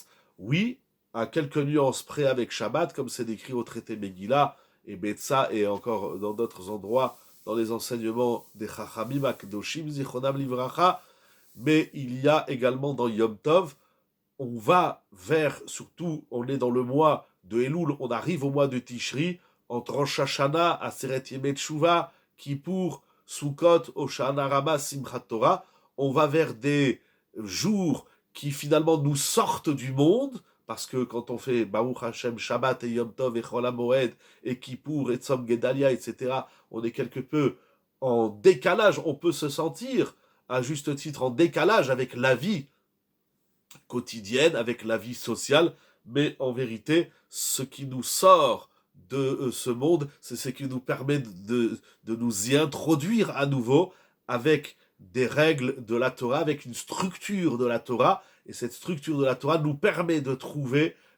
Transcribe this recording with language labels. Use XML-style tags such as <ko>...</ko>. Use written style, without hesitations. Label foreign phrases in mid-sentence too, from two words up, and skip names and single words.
<fr>Oui, à quelques nuances près avec Shabbat, comme c'est décrit au traité Megillah et Betsa et encore dans d'autres endroits, dans les enseignements des</fr> <he>חכמים הקדושים, זכרונם לברכה,</he> <fr>mais il y a également dans Yom Tov, on va vers, surtout, on est dans le mois de Elul, on arrive au mois de Tishri, entre Rosh Hashanah, Aseret Yemei Teshuvah, Kippour, Sukkot, Hoshana Rabbah, Simchat Torah, on va vers des jours qui finalement nous sortent du monde, parce que quand on fait</fr> <he>ברוך השם,</he> <fr>Shabbat et Yom Tov et Chol HaMoed et Kippour et Tzom Gedalia, etc., on est quelque peu en décalage, on peut se sentir, à juste titre, en décalage avec la vie quotidienne, avec la vie sociale, mais en vérité, ce qui nous sort de ce monde, c'est ce qui nous permet de nous y introduire à nouveau avec des règles de la Torah, avec une structure de la Torah, et cette structure de la Torah nous permet de trouver</fr>